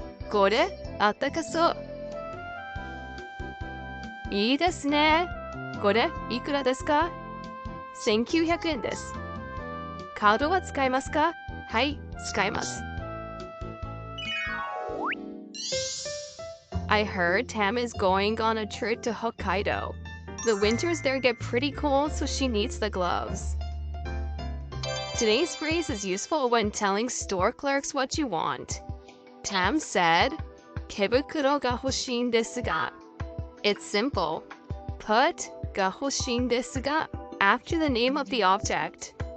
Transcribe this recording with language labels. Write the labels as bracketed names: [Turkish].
[Japanese] これ、あったかそう。いいですね。これ、いくらですか ?1900 円です。カードは使えますかはい、使えます。 [English] I heard Tam is going on a trip to Hokkaido. The winters there get pretty cold, so she needs the gloves. Today's phrase is useful when telling store clerks what you want. Tam said, [Japanese] 手袋が欲しいんですが. [English] It's simple. Put [Japanese] が欲しいんですが [English] after the name of the object.